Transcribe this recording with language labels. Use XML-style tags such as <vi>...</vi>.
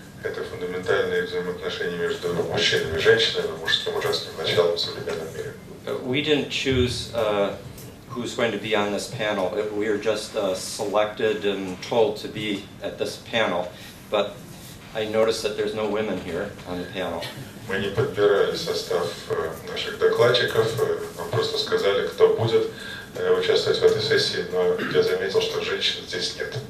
<ru>Это фундаментальные взаимоотношения между мужчинами и женщинами, мужским и женским началом в современном мире.</ru> <en>We didn't choose who's going to be on this panel. We were just selected and told to be at this panel. But I noticed that there's no women here on the panel.</en> <ru>Мы не подбирали состав наших докладчиков, нам просто сказали, кто будет участвовать в этой сессии, но я заметил, что женщин здесь нет.</ru>